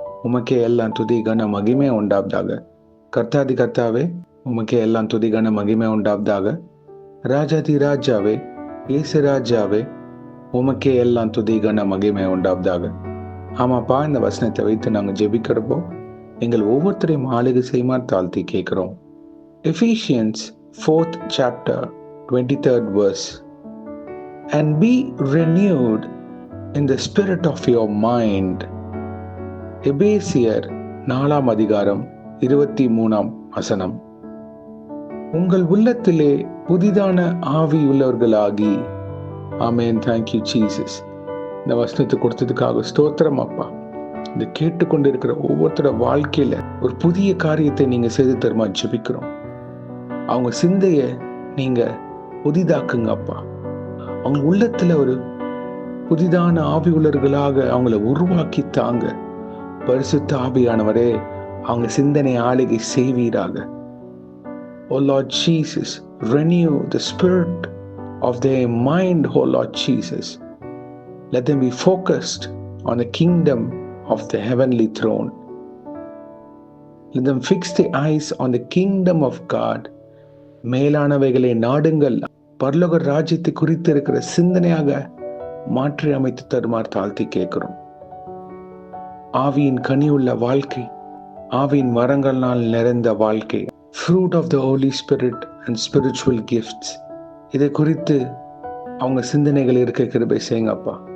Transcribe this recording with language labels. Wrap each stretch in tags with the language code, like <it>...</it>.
<ta>உமக்கே எல்லாம் துதி கன மகிமை உண்டாவதாக. கர்த்தாதி கர்த்தாவே, உமக்கே எல்லாம் துதி கன மகிமை உண்டாவதாக. ராஜாதி ராஜாவே, இயேசு ராஜாவே, உமக்கே எல்லாம் துதி கன மகிமை உண்டாவதாக. ஆமாப்பா, இந்த வசனத்தை வைத்து நாங்கள் ஜெபிக்கிறப்போ எங்கள் ஒவ்வொருத்தரையும் ஆளுகை செய்யுமா தாழ்த்தி கேட்கிறோம்.</ta> <en>Ephesians 4th chapter 23rd verse. And be renewed in the spirit of your mind.</en> <ta>எபேசியர் 4ஆம் அதிகாரம் 23ஆம் வசனம். உங்கள் உள்ளத்திலே புதிதான ஆவியுள்ளவர்களாகி. ஆமென்.</ta> <en>Thank you Jesus.</en> <ta>இந்த வசனத்தை கொடுத்ததுக்காக ஸ்தோத்திரம் அப்பா. இந்த கேட்டுக்கொண்டிருக்கிற ஒவ்வொருத்தரோட வாழ்க்கையில ஒரு புதிய காரியத்தை நீங்க செய்து தருமா ஜெபிக்கிறோம். அவங்க சிந்தைய நீங்க புதிதாக்குங்க அப்பா. அவங்க உள்ளத்துல ஒரு புதிதான ஆவி உள்ளவர்களாக அவங்கள உருவாக்கி தாங்க. பரிசுத்த ஆவியானவரே, அவங்க சிந்தனை ஆளுகை செய்வீராக.</ta> <en>O Lord Jesus, renew the spirit of their mind, O Lord Jesus. Let them be focused on the kingdom of the heavenly throne. Let them fix their eyes on the kingdom of God.</en> <ta>மேலானவைகளை நாடுங்கள். பரலோக ராஜ்யத்தை குறித்து இருக்கிற சிந்தனையாக மாற்றி அமைத்து தருமாறு தாழ்த்தி கேட்கிறோம். ஆவியின் கனியுள்ள வாழ்க்கை, ஆவியின் வரங்களால் நிறைந்த வாழ்க்கை,</ta> <en>fruit of the holy spirit and spiritual gifts,</en> <ta>இதை குறித்து அவங்க சிந்தனைகள் இருக்க கிருபை செய்யுங்கப்பா.</ta>